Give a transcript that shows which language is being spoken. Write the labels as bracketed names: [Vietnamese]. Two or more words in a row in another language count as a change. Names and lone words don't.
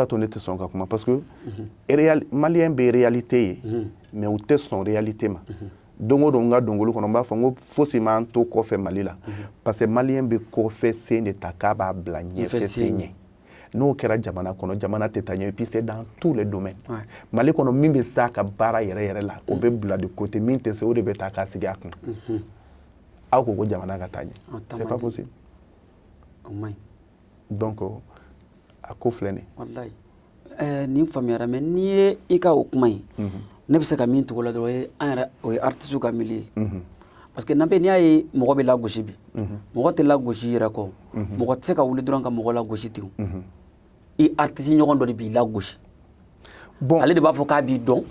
[Bambara] y'a to ne tɛ sɔn ka kuma parce que maliyɛn bɛ réalité ye mais u tɛ sɔn réalité ma don o don n ka dongoli kɔnɔ n b'a fɔ n ko fosi m'an to kɔfɛ Mali la parce que maliyɛn bɛ kɔfɛ sen de ta k'a b'a bila ɲɛfɛ sen ɲɛ n'o kɛra jamana kɔnɔ jamana tɛ taa ɲɛ [French] et puis c'est dans tous les domaines [Bambara] Mali kɔnɔ min bɛ s'a ka baara yɛrɛ yɛrɛ la o bɛ bila [French] de côté [Bambara] min tɛ se o de bɛ taa k'a sigi a kun aw ko ko jamana ka taa ɲɛ [French] c'est pas possible. [Bambara] Donc a ko filɛ nin wallahi nin faamuyara mais n'i ye i ka o kuma in ne bɛ se ka min tugu la dɔrɔn an yɛrɛ o ye artiste ka milieu parce que Nampé n'i y'a ye mɔgɔ bɛ lagosi bi mɔgɔ tɛ lagosi yɛrɛ kɔ mɔgɔ tɛ se ka wuli dɔrɔn ka mɔgɔ lagosi ten i artiste ɲɔgɔn dɔ de b'i lagosi ale de b'a fɔ k'a b'i dɔn